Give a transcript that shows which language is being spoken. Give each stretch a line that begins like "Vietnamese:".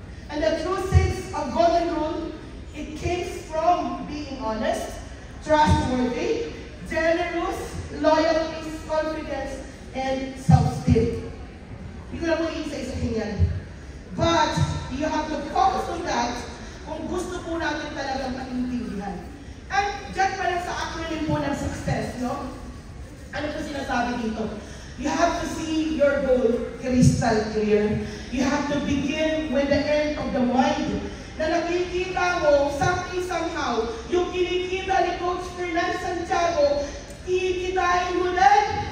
English: And the truth is, a golden rule, it came from being honest, trustworthy, generous, loyalty, confidence, and self-esteem.
Filipino: Hindi ko na mo iisa-isahin yan.
English: But, you have to focus on that
Filipino: kung gusto po natin talagang maintindihan. At dyan pa lang sa acronym po ng success, no? Ano po sinasabi dito?
English: You have to see your goal crystal clear. You have to begin with the end of the mind.
Filipino: Na nakikita mo,
English: something somehow,
Filipino: yung kinikita ni Coach Fernan Santiago, kikitain mo din.